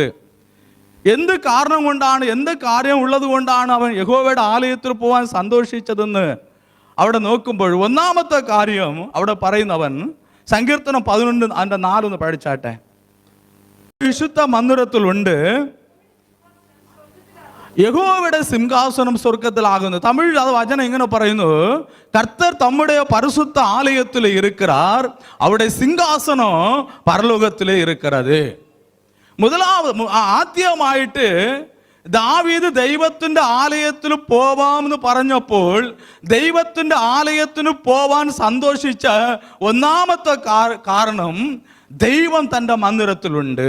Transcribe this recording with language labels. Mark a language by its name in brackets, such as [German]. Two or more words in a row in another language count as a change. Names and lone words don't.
[Malayalam] എന്ത് കാരണം കൊണ്ടാണ്, എന്ത് കാര്യം ഉള്ളത് കൊണ്ടാണ് അവൻ യഹോവയുടെ ആലയത്തിൽ പോകാൻ സന്തോഷിച്ചതെന്ന് അവിടെ നോക്കുമ്പോൾ, ഒന്നാമത്തെ കാര്യം അവിടെ പറയുന്നവൻ സങ്കീർത്തനം 11:4 പഠിച്ചാട്ടെ. വിശുദ്ധ മന്ദിരത്തിലുണ്ട്, യഹോവയുടെ സിംഹാസനം സ്വർഗത്തിലാകുന്നു. തമിഴിൽ അത് വചനം ഇങ്ങനെ പറയുന്നു, [Tamil] கர்த்தர் தம்முடைய பரிசுத்த ஆலயத்தில் இருக்கிறார், அவருடைய சிங்காசனம் பரலோகத்திலே இருக்கிறது. [Malayalam] ആദ്യമായിട്ട് ദാവീദ് ദൈവത്തിൻ്റെ ആലയത്തിൽ പോവാമെന്ന് പറഞ്ഞപ്പോൾ ദൈവത്തിൻ്റെ ആലയത്തിന് പോവാൻ സന്തോഷിച്ച ഒന്നാമത്തെ കാരണം, ദൈവം തൻ്റെ മന്ദിരത്തിലുണ്ട്.